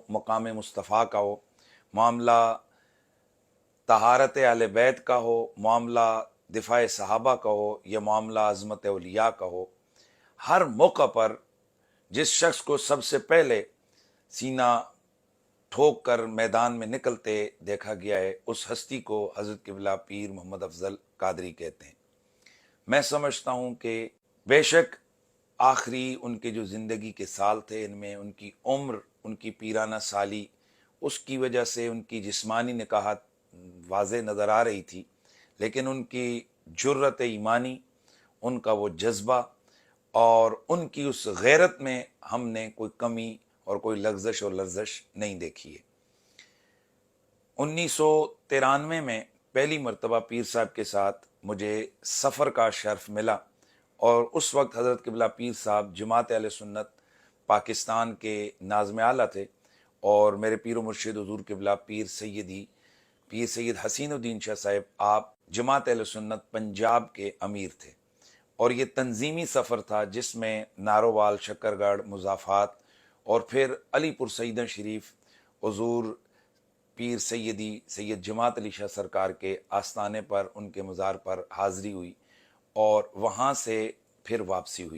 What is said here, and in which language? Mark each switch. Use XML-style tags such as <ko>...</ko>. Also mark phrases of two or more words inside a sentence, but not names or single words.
<ur>مقام مصطفیٰ کا ہو، معاملہ طہارت اہل بیت کا ہو، معاملہ دفاع صحابہ کا ہو، یا معاملہ عظمت اولیاء کا ہو، ہر موقع پر جس شخص کو سب سے پہلے سینہ ٹھوک کر میدان میں نکلتے دیکھا گیا ہے، اس ہستی کو حضرت قبلہ پیر محمد افضل قادری کہتے ہیں. میں سمجھتا ہوں کہ بیشک آخری ان کے جو زندگی کے سال تھے، ان میں ان کی عمر، ان کی پیرانہ سالی، اس کی وجہ سے ان کی جسمانی نقاہت واضح نظر آ رہی تھی، لیکن ان کی جرأت ایمانی، ان کا وہ جذبہ اور ان کی اس غیرت میں ہم نے کوئی کمی اور کوئی لغزش اور لرزش نہیں دیکھی ہے. 1993 میں پہلی مرتبہ پیر صاحب کے ساتھ مجھے سفر کا شرف ملا اور اس وقت حضرت قبلہ پیر صاحب جماعت اہل سنت پاکستان کے ناظم اعلیٰ تھے اور میرے پیر و مرشد حضور قبلہ پیر سید حسین الدین شاہ صاحب آپ جماعت اہل سنت پنجاب کے امیر تھے. اور یہ تنظیمی سفر تھا جس میں نارووال، شکرگڑھ، مضافات اور پھر علی پور سیداں شریف حضور پیر سید جماعت علی شاہ سرکار کے آستانے پر، ان کے مزار پر حاضری ہوئی اور وہاں سے پھر واپسی ہوئی.</ur>